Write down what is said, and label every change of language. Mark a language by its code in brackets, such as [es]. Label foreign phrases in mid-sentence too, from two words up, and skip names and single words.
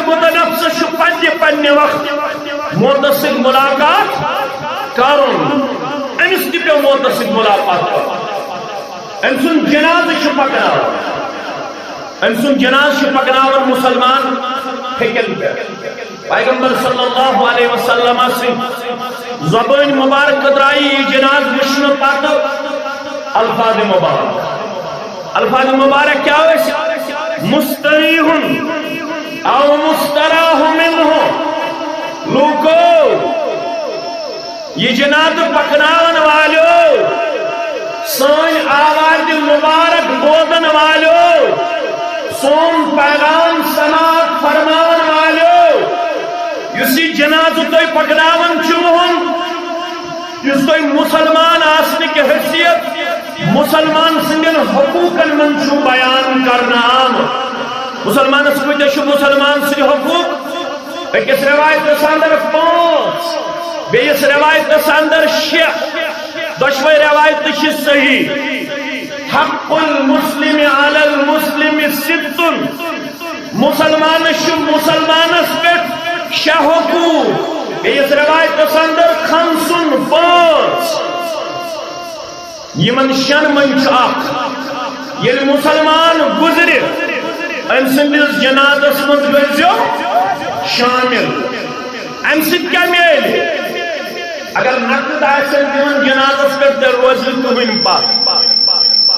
[ks] مُتنفسس چھُ پننہِ وقت موتس سۭتۍ ملاقات کرن امس تہِ پیٚو موتس سۭتۍ ملاقات کرن أمۍ سُنٛد جنازٕ چھُ پکناوان أمۍ سُنٛد جنازٕ چھُ پکناوان مُسلمان ہیٚکن پٮ۪ٹھ پیغمبر [ar] صلی اللہ علیہ وسلم [ks] سٕنٛدِ زبٲنۍ مبارک درٛایہِ یہِ جناز وٕچھنہٕ پتہٕ الفاظ مبارک کیا ٲسۍ [ar] مستریحُن او مستراح منہ [ks] لوٗکو یہ جنازٕ پکناون والیو سٲنۍ آواز مبارک بوزن والیو سون پیغام سماعت فرماون والیو یُس یہ جنازٕ تُہۍ پکناون چھِوٕ یُس تُہۍ مسلمان آسنٕکۍ حیثیت مسلمان سٕنٛدٮ۪ن حقوٗقن منٛز چھُو بیان کرنہٕ آمُت مسلمانس کۭتیاہ چھِ مسلمان سٕنٛدۍ حقوٗق أکِس رِوایتس اندر 5 بیٚیِس رِوایتس اندر 6 دۄشوے روایت تہِ چھِ صحیح [ar] حق المسلم علی المسلم [ks] 6 مسلمانس چھُ مسلمانس پٮ۪ٹھ 6 حقوٗق بیٚیِس روایتس اندر 5 یمن 6 منٛز چھُ اکھ ییٚلہِ مسلمان گُزرِ أمۍ سٕنٛدِس جنازس منٛز گٔژھِو شامل امہِ سۭتۍ کیٛاہ میلہِ اگر نقد آسن دِوان جنازس پٮ۪ٹھ تیٚلہِ روزِ نہٕ کٕہٕنۍ پتھ